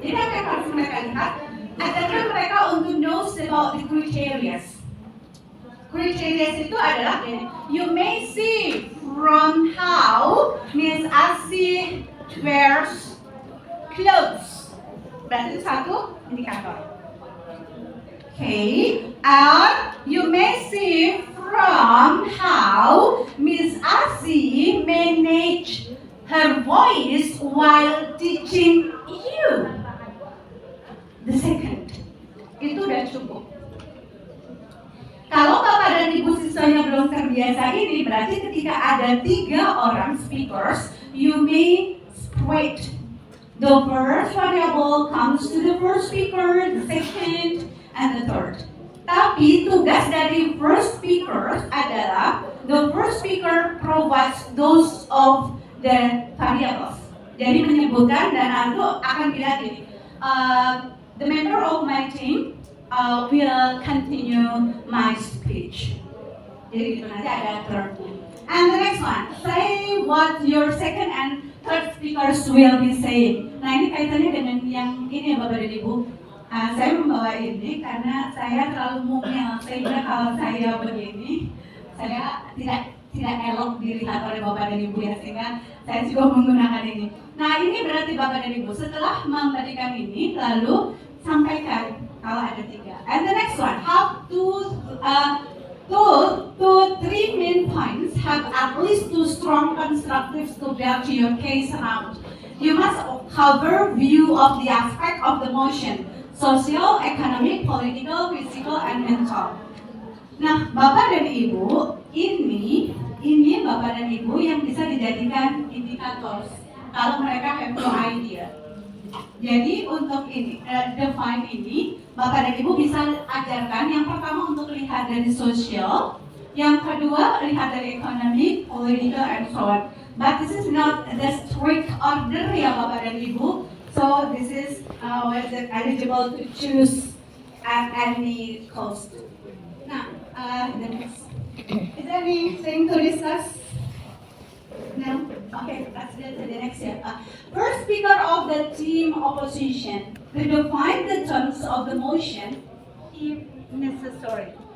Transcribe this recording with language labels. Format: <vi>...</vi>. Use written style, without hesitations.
<id>Jadi apa yang harus mereka lihat? Ajarkan mereka untuk</id> <en>know about the criteria. Criteria</en> <id>itu adalah</id> <en>you may see from how Miss Asih wears clothes.</en> <id>Berarti itu satu indikator.</id> <en>Okay, and you may see from how Miss Asih manage her voice while teaching you. The second,</en> <id>itu udah cukup. Kalau Bapak dan Ibu siswanya belum terbiasa ini, berarti ketika ada 3 orang speakers,</id> <en>you may split. The first variable comes to the first speaker, the second, and the third.</en> <id>Tapi tugas dari</id> <en>first speaker</en> <id>adalah</id> <en>the first speaker provides those of the variables.</en> <id>Jadi menyebutkan dan aku akan bilang gini,</id> <en>the member of my team will continue my speech.</en> <id>Jadi gitu nanti ada third-nya.</id> <en>And the next one, say what your second and third speakers will be saying.</en> <id>Nah ini kaitannya dengan yang ini ya Bapak dan Ibu. Saya membawa ini karena saya terlalu mungil, sehingga kalau saya begini, saya tidak elok dilihat oleh Bapak dan Ibu ya, sehingga saya juga menggunakan ini. Nah ini berarti Bapak dan Ibu setelah memberikan ini, lalu sampaikan kalau ada 3.</id> <en>And the next one, have two, 3 main points, have at least 2 strong constructives to build your case around. You must cover view of the aspect of the motion, social, economic, political, physical, and mental.</en> <id>Nah, Bapak dan Ibu, ini Bapak dan Ibu yang bisa dijadikan indikator kalau mereka</id> <en>have no idea.</en> <id>Jadi untuk ini, define ini, Bapak dan Ibu bisa ajarkan. Yang pertama untuk lihat dari sosial, yang kedua lihat dari ekonomi, political,</id> <en>and so on. But this is not the strict order</en> <id>ya Bapak dan Ibu.</id> <en>So this is eligible to choose at any cost. Now, the next. Is there anything to discuss? No? Okay, let's get to the next step. First speaker of the team opposition to define the terms of the motion if necessary.</en>